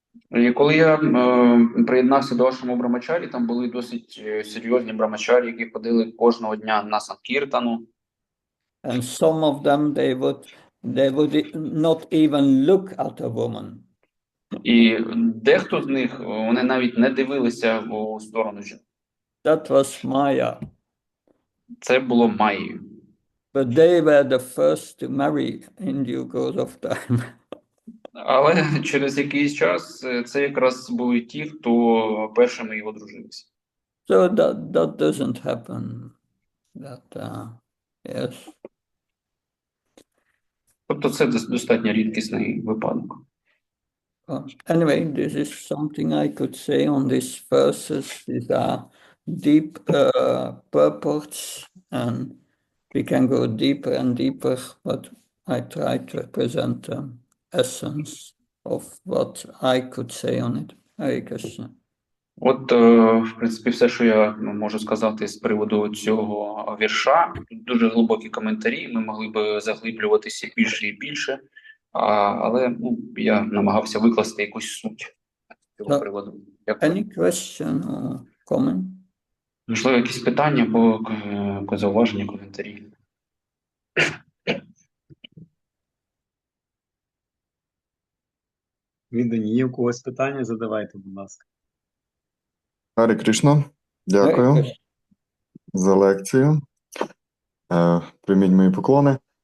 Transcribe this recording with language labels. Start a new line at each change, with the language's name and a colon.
Ukrainian: І коли я приєднався до ашраму брамачарі, там були досить серйозні брамачарі, які ходили кожного дня на Санкіртану.
English: And some of them, they would not even look at a woman.
Ukrainian: І дехто з них, вони навіть не дивилися у сторону жінок.
English: That was Maya.
Ukrainian: Це було Майєю.
English: But they were the first to marry in due course of time.
Ukrainian: Але через якийсь час це якраз були ті, хто першими і одружилися.
English: So that doesn't happen. Yes.
Ukrainian: Тобто це достатньо рідкісний випадок.
English: Anyway, this is something I could say on these verses. These are deep purports, and we can go deeper and deeper, but I try to represent the essence of what I could say on it. Hare Krishna.
Ukrainian: От, в принципі, все, що я можу сказати з приводу цього вірша. Тут дуже глибокі коментарі, ми могли б заглиблюватися більше і більше, але я намагався викласти якусь суть цього приводу.
English: Any question or comment?
Ukrainian: Можливо, якісь питання або зауваження, коментарі? Віддані, є у когось питання? Задавайте, будь ласка. Гарі Кришна, дякую за лекцію. Прийміть мої поклони.